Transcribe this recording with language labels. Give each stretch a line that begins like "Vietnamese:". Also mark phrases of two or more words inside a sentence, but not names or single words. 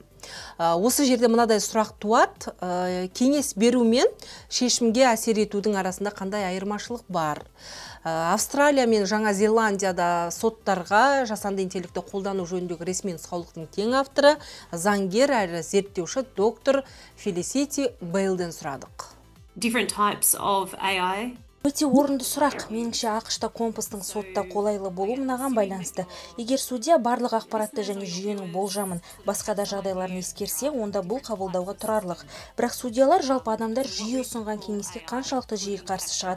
Kazakh: Осы жерде мынадай сұрақ туады, кеңес беру мен шешімге әсер етудің арасында қандай айырмашылық бар? Австралия мен Жаңа Зеландияда соттарға жасанды интеллектті қолдану жөніндегі ресми нұсқаулықтың тең авторы, заңгер әрі зерттеуші доктор Felicity Bale'ден сұрадық.
English: Different types of AI.
Kazakh: Өте орынды сұрақ. Меніңше ақшта компастың сотта қолайлы болуы мынаған байланысты. Егер судья барлық ақпаратты және жүйенің болжамын, басқа да жағдайларын ескерсе, онда бұл қабылдауға тұрарлық. Бірақ судьялар жалпы адамдар жүйе ұсынған кеңеске қаншалықты жиі қарсы шығады.